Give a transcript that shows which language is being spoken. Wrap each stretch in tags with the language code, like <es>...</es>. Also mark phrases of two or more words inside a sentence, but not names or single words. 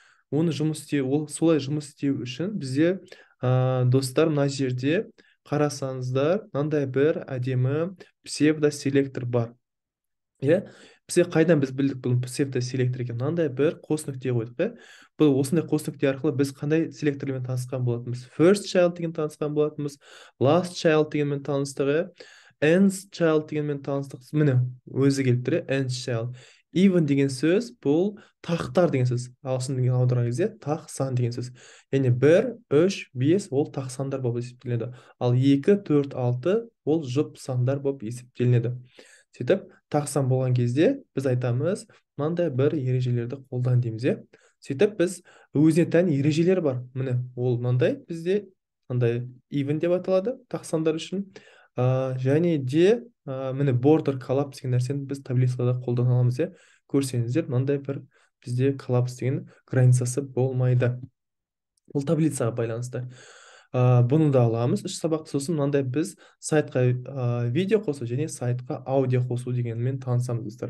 <kk>Солай жұмыс істеу үшін бізде, достар, мына жерде қарасаңыздар, мынандай бір әдемі псевдоселектор бар. Иә, қайдан біз білдік бұл псевдоселектор екен? Мынандай бір қос нүкте қойдық, иә. Бұл осындай қос нүкте арқылы біз қандай селектормен танысқан болатынбыз?</kk> <en>First child</en> <kk>деген танысқан болатынбыз,</kk> <en>last child</en> <kk>дегенмен таныстық, иә.</kk> <en>Nth child</en> <kk>дегенмен таныстық. Міне, өзі келіп тұр,</kk> <en>nth child.</en> <kk>Even деген сөз, бұл тақтар деген сөз. Ағылшын деген аударған кезде тақ сан деген сөз. Яғни 1, 3, 5 ол тақ сандар болып есептелінеді. Ал 2, 4, 6 ол жұп сандар болып есептелінеді. Сөйтіп, тақ сан болған кезде біз айтамыз, мынандай бір ережелерді қолдан дейміз, иә. Сөйтіп, біз өзіне тән ережелер бар. Міне, ол мынандай бізде, мынандай even деп аталады тақ сандар үшін. Және де міне</kk> <en>border collapse</en> <kk>деген нәрсені біз таблицада қолдана аламыз, иә. Көрсеңіздер, мынандай бір бізде collapse деген границасы болмайды. Бұл таблицаға байланысты. Бұны да аламыз үш сабақты. Сосын мынандай біз сайтқа видео қосу және сайтқа аудио қосу дегенмен танысамыз достар.</kk>